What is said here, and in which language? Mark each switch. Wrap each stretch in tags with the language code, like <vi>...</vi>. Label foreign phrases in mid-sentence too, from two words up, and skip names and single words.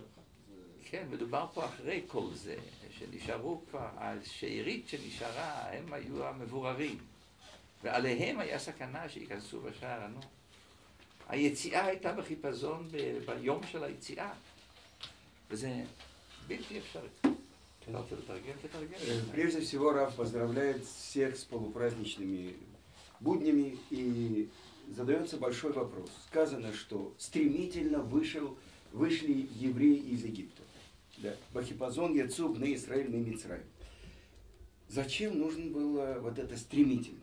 <he>כן, מדובר פה אחרי כל זה, שנשארו כבר, השארית שנשארה, הם היו המבוררים. ועליהם היה סכנה שיכנסו בשער הנון. היציאה הייתה בחיפזון ביום של היציאה. וזה בלתי אפשרי.</he> <ru>Прежде всего, Рав поздравляет всех с полупраздничными буднями, и задается большой вопрос. Сказано, что стремительно вышли евреи из Египта. Да.</ru> <he>בחיפזון יצאו בני ישראל ממצרים.</he> <ru>Зачем нужна была вот эта стремительность?</ru>